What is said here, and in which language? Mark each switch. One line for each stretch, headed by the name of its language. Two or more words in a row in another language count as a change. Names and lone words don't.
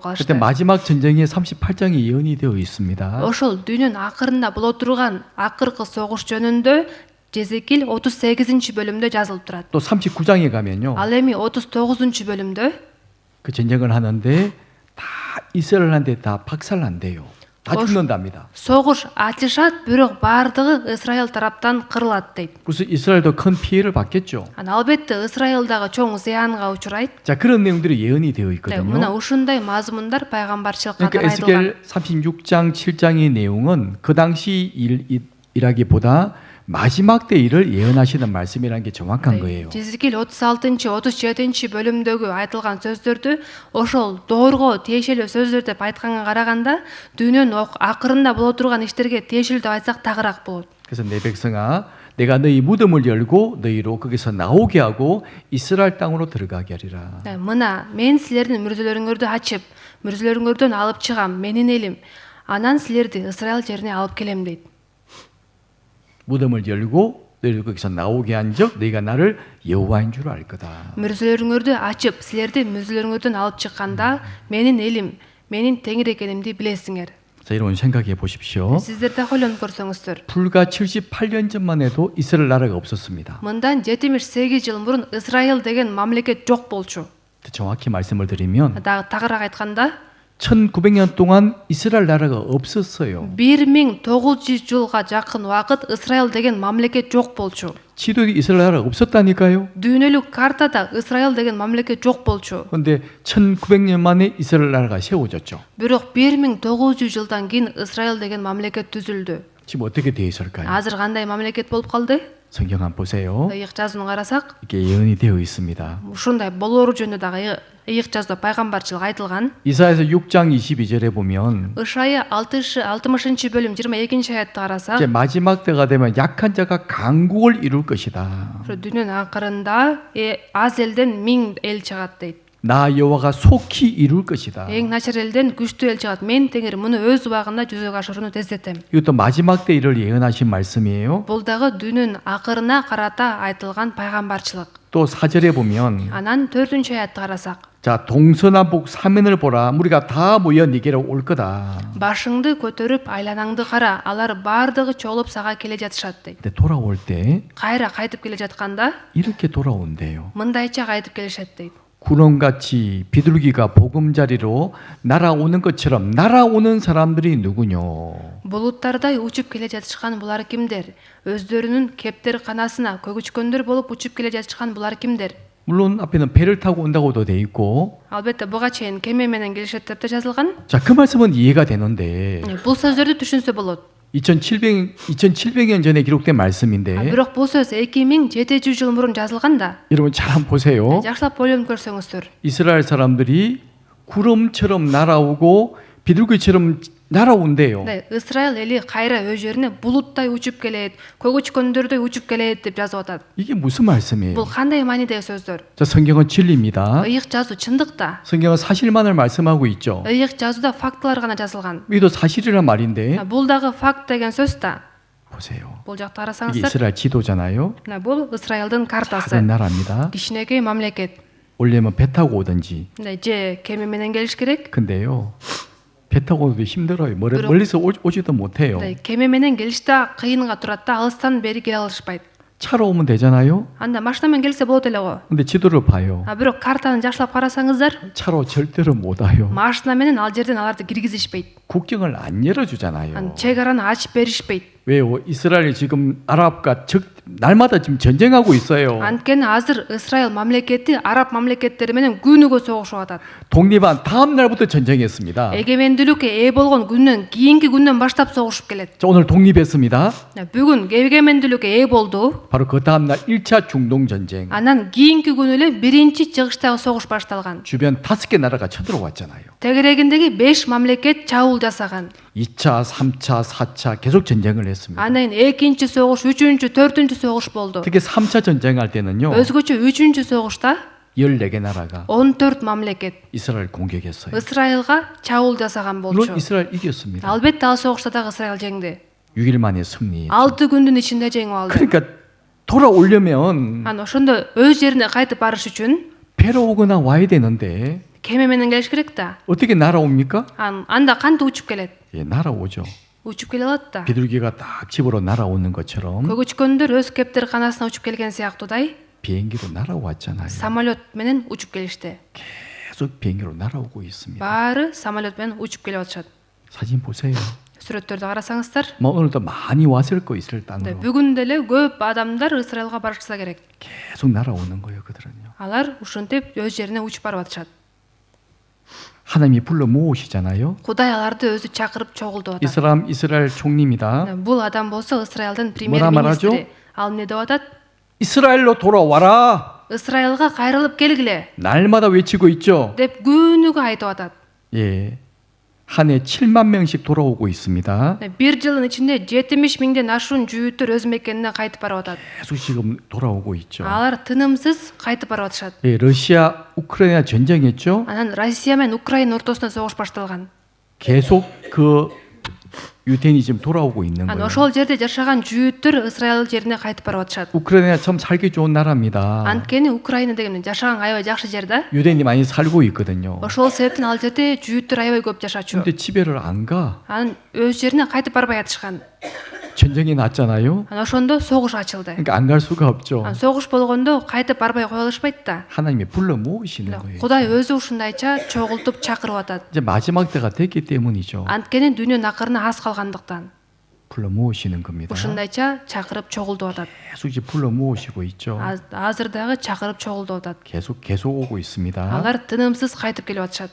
Korean: 그때
Kyrgyz: калышты.
Korean: 마지막 전쟁에 38장이 예언이 되어 있습니다.
Kyrgyz: Ошол дүйнөнүн акырында боло турган акыркы согуш жөнүндө Жезекил 38-бөлүмдө жазылып турат.
Korean: 또 39장에 가면요.
Kyrgyz: Ал эми 39-бөлүмдө
Korean: 그 전쟁을 하는데 다 이스라엘한테 다 박살난대요. 다 죽는답니다.
Kyrgyz: согуш ачышат, бирок баардыгы Израиль тараптан кырылат дейт.
Korean: 그래서 이스라엘도 큰 피해를 받겠죠.
Kyrgyz: Албетте Израиль дагы чоң зыянга учурайт.
Korean: 자, 그런 내용들이 예언이 되어
Kyrgyz: Мына
Korean: 있거든요.
Kyrgyz: ушундай мазмундар пайгамбарчылыкка
Korean: 그러니까
Kyrgyz: айтылган.
Korean: 에스겔 36장 7장의 내용은 그 당시 일이라기보다 마지막 때 일을 예언하시는 말씀이라는 게 정확한 거예요.
Kyrgyz: Жезекил 36-37-бөлүмдөгү айтылган сөздөрдү ошол доорго тиешелүү сөздөр деп айтканга караганда дүйнөнүн акырында боло турган иштерге тиешелүү деп айтсак тагыраак болот.
Korean: 그래서 내 백성아 내가 너희 무덤을 열고 너희로 거기서 나오게 하고 이스라엘 땅으로 들어가게 하리라.
Kyrgyz: Мына мен силердин мүрзөлөрүңөрдү ачып, мүрзөлөрүңөрдөн алып чыгам, менин элим. Анан силерди Израиль жерине алып келем дейт.
Korean: 무덤을 열고 너희를 거기서 나오게 한즉 너희가 나를 여호와인 줄 알 거다.
Kyrgyz: Мүрзөлөрүңөрдү ачып, силерди мүрзөлөрүңөрдөн алып чыкканда менин элим, менин теңир экенимди билесиңер.
Korean: 자, 여러분 생각해 보십시오.
Kyrgyz: Сиздер да ойлонуп көрсөңүздөр.
Korean: 불과 78년 전만 해도 이스라엘 나라가 없었습니다.
Kyrgyz: Мындан 78 жыл мурун Израиль деген мамлекет жок болчу.
Korean: 정확히 말씀을 드리면
Kyrgyz: Дагы тагыраак айтканда
Korean: 1900년 동안 이스라엘 나라가 없었어요.
Kyrgyz: 1900 жылга жакын убакыт Израиль деген мамлекет жок болчу.
Korean: 지도에 이스라엘 나라가 없었다니까요.
Kyrgyz: Дүйнөлүк картада Израиль деген мамлекет жок болчу.
Korean: 그런데 1900년 만에 이스라엘 나라가 세워졌죠.
Kyrgyz: Бирок 1900 жылдан кийин Израиль деген мамлекет түзүлдү.
Korean: 지금 어떻게 되어 있을까요?
Kyrgyz: Азыр кандай мамлекет болуп калды?
Korean: 성경 한번 보세요.
Kyrgyz: Ыйык жазууну карасак,
Korean: 이게 예언이 되어 있습니다.
Kyrgyz: ушундай болоору жөнүндө дагы ыйык жазууда пайгамбарчылык айтылган.
Korean: 이사야서 6장 22절에 보면
Kyrgyz: Ышая 60-бөлүм 22 аятты
Korean: 이제
Kyrgyz: карасак,
Korean: 마지막 때가 되면 약한 자가 강국을 이룰 것이다.
Kyrgyz: ошо дүйнөнүн акырында аз элден 1000 эл чыгат дейт.
Korean: 나 여호와가 속히 이룰 것이다.
Kyrgyz: Эң начар элден күчтүү эл чыгат. Мен теңир муну өз убагында жүзөгө ашырууну тездетем.
Korean: 이것도 마지막 때 일을 예언하신 말씀이에요.
Kyrgyz: Бул дагы дүйнөнүн акырына карата айтылган пайгамбарчылык.
Korean: 또 4절에 보면
Kyrgyz: Анан 4 аятты карасак,
Korean: 자 동서남북 사면을 보라 무리가 다 모여 네게로 올 거다.
Kyrgyz: башыңды көтөрүп айланаңды кара, алар баардыгы чогулуп сага келе жатышат дейт.
Korean: 근데 돌아올 때
Kyrgyz: Кайра кайтып келе жатканда
Korean: 이렇게 돌아온대요.
Kyrgyz: мындайча кайтып келишет дейт.
Korean: 구름같이 비둘기가 보금자리로 날아오는 것처럼 날아오는 사람들이 누구뇨?
Kyrgyz: Булуттардай учуп келе жатышкан булар кимдер? Өздөрүнүн кептер канасына көгүчкөндөр болуп учуп келе жатышкан булар кимдер?
Korean: 물론 앞에는 배를 타고 온다고도 돼 있고,
Kyrgyz: Албетте буга чейин кеме менен келишет деп да жазылган.
Korean: 자 그 말씀은 이해가 되는데
Kyrgyz: Бул сөздөрдү түшүнсө болот.
Korean: 2700년 전에 기록된 말씀인데
Kyrgyz: Бирок бул сөз 2700 жыл мурун жазылган да.
Korean: 여러분 잘 한번 보세요.
Kyrgyz: Жакшылап ойлонуп көрсөңүздөр.
Korean: 이스라엘 사람들이 구름처럼 날아오고 비둘기처럼 날아온대요. 네,
Kyrgyz: Израиль эли кайра өз жерине булуттай учуп келет, көгүчкөндөрдөй учуп келет деп жазып атат.
Korean: 이게 무슨 말씀이에요?
Kyrgyz: Бул кандай маанидеги сөздөр?
Korean: 자, 성경은 진리입니다.
Kyrgyz: Ыйык жазуу чындык да.
Korean: 성경은 사실만을 말씀하고 있죠.
Kyrgyz: Ыйык жазууда фактылар гана жазылган.
Korean: 이도 사실이란 말인데
Kyrgyz: Бул дагы факт деген сөз да.
Korean: 보세요.
Kyrgyz: Бул жакта
Korean: 이게
Kyrgyz: карасаңыздар,
Korean: 이스라엘 지도잖아요.
Kyrgyz: бул Израилдин картасы.
Korean: 다른 나라입니다.
Kyrgyz: Кичинекей мамлекет.
Korean: 원래는 배 타고 오든지.
Kyrgyz: же кеме менен келиш керек.
Korean: 근데요. 배 타고 오도 힘들어요. 멀리서 오지도 못해요.
Kyrgyz: кеме менен келиш да кыйынга турат да, алыстан бери келе алышпайт.
Korean: 차로 오면 되잖아요.
Kyrgyz: Анда машина менен келсе болот эле го.
Korean: 근데 지도를 봐요.
Kyrgyz: Бирок картаны жакшылап карасаңыздар,
Korean: 차로 절대로 못 와요.
Kyrgyz: машина менен ал жерден аларды киргизишпейт.
Korean: 국경을 안 열어주잖아요.
Kyrgyz: чек араны ачып беришпейт.
Korean: 왜요? 이스라엘이 지금 아랍과 날마다 지금 전쟁하고 있어요.
Kyrgyz: Анткени азыр Исраил мамлекети араб мамлекеттери менен күнүгө согушуп атат.
Korean: 독립한 다음 날부터 전쟁했습니다.
Kyrgyz: Эгемендүүлүккө ээ болгон күндөн кийинки күндөн баштап согушуп келет.
Korean: 자, 오늘 독립했습니다.
Kyrgyz: Бүгүн эгемендүүлүккө ээ болду.
Korean: 바로 그 다음 날 1차 중동 전쟁.
Kyrgyz: Анан кийинки күнү эле биринчи чыгыштагы согуш башталган.
Korean: 주변 5개 나라가 쳐들어왔잖아요.
Kyrgyz: Тегерегиндеги 5 мамлекет чабуул жасаган.
Korean: 2차, 3차, 4차 계속 전쟁을 했습니다.
Kyrgyz: Анан экинчи согуш, үчүнчү, төртүнчү согуш болду.
Korean: 특히 3차 전쟁할 때는요.
Kyrgyz: Өзгөчө үчүнчү согушта
Korean: 14개 나라가
Kyrgyz: 14 мамлекет
Korean: 이스라엘 공격했어요.
Kyrgyz: Исраилга чабуул жасаган
Korean: 물론
Kyrgyz: болчу.
Korean: 이스라엘 이겼습니다.
Kyrgyz: Албетте ал согушта дагы Исраил жеңди.
Korean: 6일 만에 승리.
Kyrgyz: 6 күндүн ичинде жеңип алды.
Korean: 그러니까 돌아오려면
Kyrgyz: Анан ошондо өз жерине кайтып барыш үчүн
Korean: 배로 오거나 와야 되는데
Kyrgyz: кеме менен келиш керек да.
Korean: 어떻게 날아옵니까?
Kyrgyz: Анда кантип учуп келет?
Korean: 예, 날아오죠.
Kyrgyz: Учуп келе алат да.
Korean: 비둘기가 딱 집으로 날아오는 것처럼
Kyrgyz: Көгүчкөндөр өз кептерканасына учуп келген сыяктуудай
Korean: 비행기로 날아왔잖아요.
Kyrgyz: самолет менен учуп келишти.
Korean: 계속 비행기로 날아오고 있습니다.
Kyrgyz: Баары самолет менен учуп келип атышат.
Korean: 사진 보세요.
Kyrgyz: Сүрөттөрдү карасаңыздар,
Korean: 뭐 오늘도 많이 왔을 거 있을 근데 땅으로
Kyrgyz: бүгүн деле көп адамдар Исраилга барышса керек.
Korean: 계속 날아오는 거예요. 그들은요.
Kyrgyz: Алар ушинтип өз жерине учуп барып атышат.
Korean: 하나님이 불러 모으시잖아요.
Kyrgyz: Кудай аларды өзү чакырып чогултуп
Korean: 이
Kyrgyz: атат.
Korean: 사람 이스라엘 총리입니다.
Kyrgyz: Бул адам болсо Исраилдин
Korean: 뭐라 말하죠?
Kyrgyz: премьер-министри. Ал эмне деп атат?
Korean: 이스라엘로 돌아와라.
Kyrgyz: Исраилга кайрылып келгиле
Korean: 날마다 외치고 있죠.
Kyrgyz: деп күнүгө айтып атат.
Korean: 예. 한 해 7만 명씩 돌아오고 있습니다.
Kyrgyz: Бир жылдын ичинде 70 миңден ашуун жүйүттөр өз мекенине кайтып барып атат.
Korean: 계속 지금 돌아오고 있죠.
Kyrgyz: Алар тынымсыз кайтып барып атышат.
Korean: 예, 러시아 우크라이나 전쟁했죠.
Kyrgyz: Анан Россия менен Украина ортосунда согуш башталган.
Korean: 계속 그 유대인이 지금 돌아오고 있는
Kyrgyz: Анан
Korean: 거예요.
Kyrgyz: ошол жерде жашаган жүйүттөр Исраил жерине кайтып барып атышат.
Korean: 우크라이나 참 살기 좋은 나라입니다.
Kyrgyz: Анткени Украина деген жашаган аябай жакшы жер да.
Korean: 유대인이 많이 살고 있거든요.
Kyrgyz: Ошол себептен ал жерде жүйүттөр аябай көп жашачу.
Korean: 근데 집에를 안 가.
Kyrgyz: Анан өз жерине кайтып барбай атышкан.
Korean: 전쟁이 났잖아요.
Kyrgyz: Анан ошондо согуш ачылды.
Korean: 그러니까 안 갈 수가 없죠.
Kyrgyz: Анан согуш болгондо кайтып барбай кое алышпайт да.
Korean: 하나님이 불러 모으시는 거예요.
Kyrgyz: Кудай өзү ушундайча чогултуп чакырып атат.
Korean: 이제 마지막 때가 됐기 때문이죠.
Kyrgyz: Анткени дүйнөнүн акырына аз калгандыктан
Korean: 불러 모으시는 겁니다.
Kyrgyz: ушундайча чакырып чогултуп атат.
Korean: 계속 이제 불러 모으시고 있죠.
Kyrgyz: Азыр дагы чакырып чогултуп атат.
Korean: 계속 오고 있습니다.
Kyrgyz: Алар тынымсыз кайтып келип атышат.